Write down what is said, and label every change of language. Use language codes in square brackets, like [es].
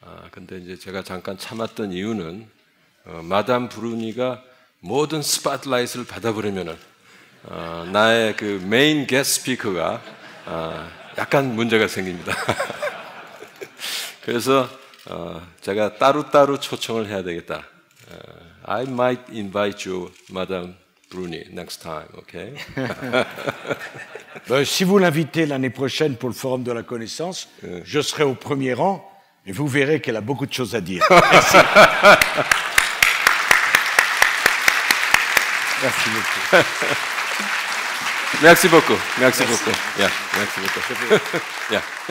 [ko] 근데 이제 제가 잠깐 참았던 이유는 마담 브루니가 모든 스팟라이트를 받아버리면은 나의 그 메인 게스트 스피커가 약간 문제가 생깁니다. 그래서 제가 따로따로 초청을 해야 되겠다. [en] I might invite you, Madame Bruni, next time, okay? [fr] Si vous l'invitez l'année prochaine pour le Forum de la Connaissance, je serai au premier rang et vous verrez qu'elle a beaucoup de choses à dire. Merci. Merci beaucoup. Merci beaucoup. Merci beaucoup. Yeah, merci beaucoup. Yeah.